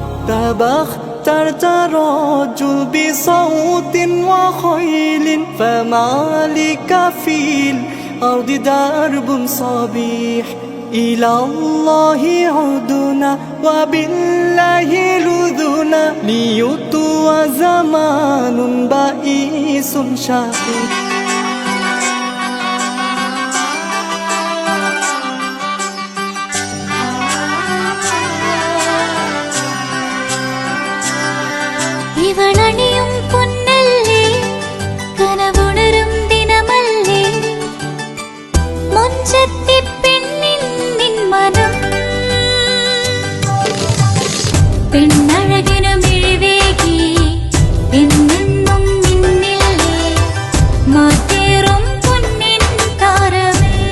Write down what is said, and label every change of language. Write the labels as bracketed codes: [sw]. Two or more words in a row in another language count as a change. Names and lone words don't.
[ar] تبخترت رجل بصوت وخيل فما لك في الأرض درب صبيح إلى الله عدنا وبالله لذنا ليطوى زمان بئيس شحيح [ml] ഇവളണിയും പൊന്നല്ലേ കനവുണരും ദിനമല്ലേ മുഞ്ചത്തി പെണ്ണിൻ നിൻ മനം പെണ്ണഴകിനു മിഴിവേകി എന്നെന്നും നിന്നില്ലേ മാറ്റേറും പൊന്നിൻ താരമേ